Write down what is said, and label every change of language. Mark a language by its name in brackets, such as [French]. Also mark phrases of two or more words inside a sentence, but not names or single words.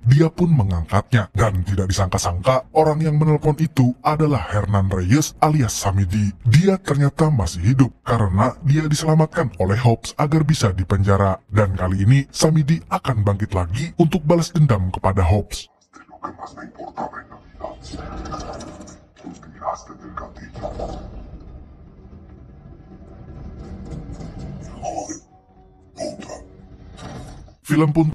[Indonesian] Dia pun mengangkatnya, dan tidak disangka-sangka, orang yang menelpon itu adalah Hernan Reyes alias Samidi. Dia ternyata masih hidup, karena dia diselamatkan oleh Hobbs agar bisa dipenjara. Dan kali ini, Samidi akan bangkit lagi untuk balas dendam kepada Hobbs. [Spanish] Lo que más me importaba en Navidad. Los tiraste del gatillo. Hijo de puta. [Indonesian] Film pun